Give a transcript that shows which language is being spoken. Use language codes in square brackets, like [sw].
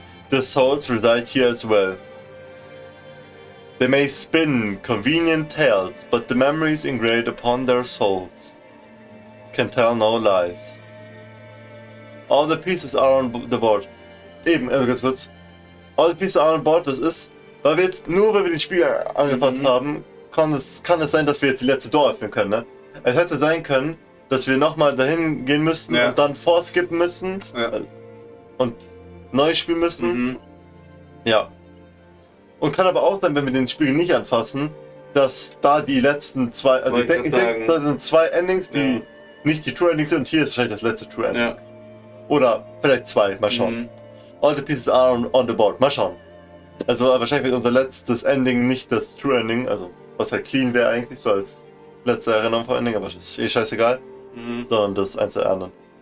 [en] The souls reside here as well. They may spin convenient tales, but the memories engraved upon their souls can tell no lies. All the pieces are on the board. [de] Eben, ganz kurz. [en] All the pieces are on board, [de] das ist, weil wir jetzt, nur weil wir den Spiel angepasst haben, kann es sein, dass wir jetzt die letzte Door öffnen können, ne? Es hätte sein können, dass wir nochmal dahin gehen müssten und dann vorskippen müssen und neu spielen müssen. Ja. Und kann aber auch sein, wenn wir den Spiel nicht anfassen, dass da die letzten zwei, also ich denke, da sind zwei Endings, die nicht die True Endings sind, und hier ist wahrscheinlich das letzte True Ending. Oder vielleicht zwei, mal schauen. [en] All the pieces are on the board. [de] Mal schauen. Also wahrscheinlich wird unser letztes Ending nicht das True Ending, also was halt clean wäre eigentlich, so als letzte Erinnerung vor Ending, aber das ist eh scheißegal. Sondern das eins der anderen.